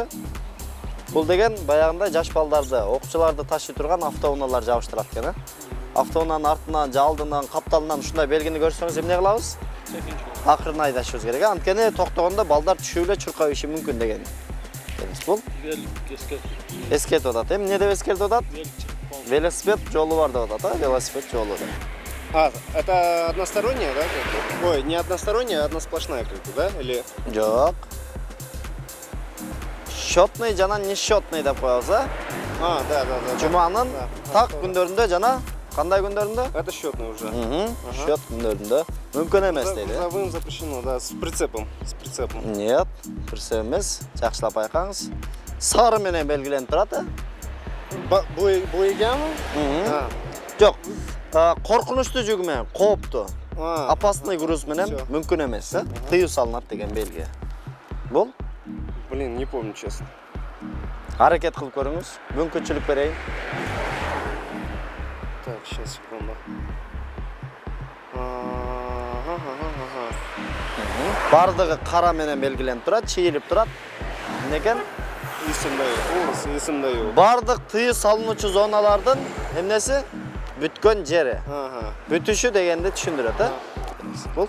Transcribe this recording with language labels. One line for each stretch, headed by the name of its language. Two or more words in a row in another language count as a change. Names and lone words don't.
Kyrgyz: Бул деген баягындай жаш балдарды, окуучуларды ташый турган автоунаалар жабыштырат экен, Автоунаанын артынан, же алдынан, капталынан ушундай белгини көрсөңүз эмне кылабыз? Акырын айдашыбыз керек. Анткени токтогондо балдар түшүп эле чуркабышы мүмкүн деген. Бул эскертип атат. Эмне деп эскертип атат? Велосипед жолу бар деп атат, велосипед жолу.
Russian: Это односторонняя, да? Ой, не односторонняя, а одна сплошная как-то, да? Или...
Kyrgyz: Жок. Счетный жана несчетный деп коебуз,
Russian: Да.
Kyrgyz: Жуманын
Russian: Да.
Kyrgyz: так күндөрүндө жана кандай күндөрүндө?
Russian: Это счетный уже.
Kyrgyz: Счет күндөрүндө мүмкүн эмес дейт.
Russian: Грузовым запрещено, да, с прицепом. Нет,
Kyrgyz: прицеп эмес. Жакшылап байкаңыз. Сары менен белгиленип турат, Боегамы? Жок. Коркунучтуу жүк менен, кооптуу. А,
Russian: Опасный груз
Kyrgyz: менен
Russian: всё.
Kyrgyz: мүмкүн эмес, Тыюу салынат деген белги. Бул
Russian: Блин, не помню, честно.
Kyrgyz: аракет кылып көрүңүз. Мүмкүнчүлүк берейин.
Russian: Так, сейчас, секунду.
Kyrgyz: Бардыгы кара менен белгиленип турат, чийилип турат. Эмне экен? Есімді ау. Бардык тыюу салынуучу зоналардын эмнеси? Бүткөн жери. Бүтүшү дегенди түшүндүрөт, Бул